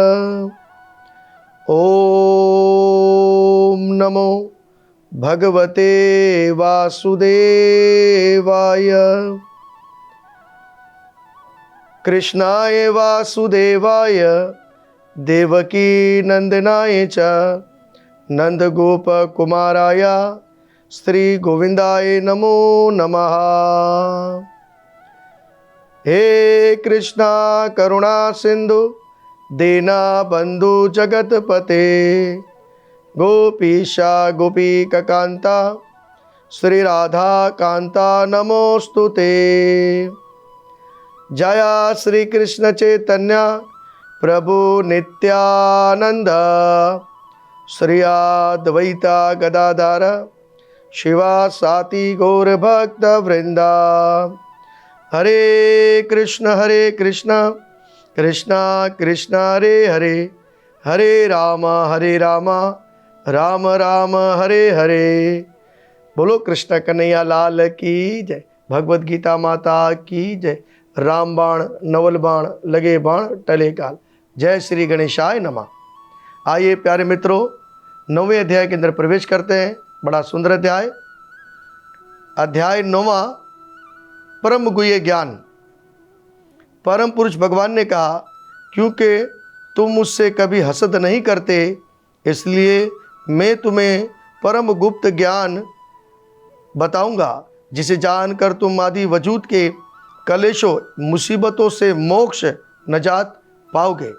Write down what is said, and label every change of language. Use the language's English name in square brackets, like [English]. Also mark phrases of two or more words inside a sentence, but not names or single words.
[Sanskrit] ओम नमो भगवते वासुदेवाय। कृष्णाय वासुदेवाय देवकी नंदनाय च नंदगोपकुमाराय श्री गोविंदाय नमो नमः। हे कृष्णा करुणा सिंधु दीना बंधु जगतपते गोपीशा गोपीकांता श्री राधा कांता नमोस्तुते। जया श्री कृष्ण चैतन्य प्रभु नित्यानंद श्री अद्वैता गदाधर शिवासादि गौर भक्त वृंदा। हरे कृष्ण कृष्णा कृष्णा हरे हरे, हरे राम राम राम हरे हरे। [Hindi] बोलो कृष्ण कन्हैया लाल की जय। भगवत गीता माता की जय। राम बाण नवल बाण लगे बाण टले काल। [Sanskrit] जय श्री गणेशाय नमः। [Hindi] आइए प्यारे मित्रों 9वें अध्याय के अंदर प्रवेश करते हैं। बड़ा सुंदर अध्याय 9वां परम गुह्य ज्ञान। परम पुरुष भगवान ने कहा, क्योंकि तुम मुझसे कभी हसद नहीं करते, इसलिए मैं तुम्हें परम गुप्त ज्ञान बताऊंगा, जिसे जानकर तुम आदि वजूद के कलेशों, मुसीबतों से मोक्ष नजात पाओगे।